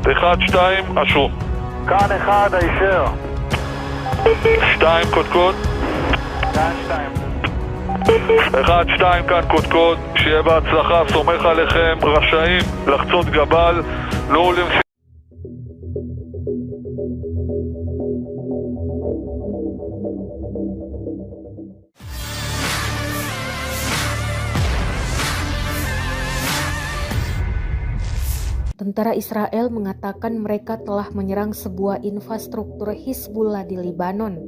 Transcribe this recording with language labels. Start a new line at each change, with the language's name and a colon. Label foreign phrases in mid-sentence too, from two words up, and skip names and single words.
Hebrew: 1-2, אשו. כאן 1, הישר. 2 קודקוד. 1-2 כאן קודקוד. שיהיה בהצלחה, סומך עליכם. רשאים לחצות גבל. נו למשימה.
Indonesian: Tentara Israel mengatakan mereka telah menyerang sebuah infrastruktur Hizbullah di Libanon.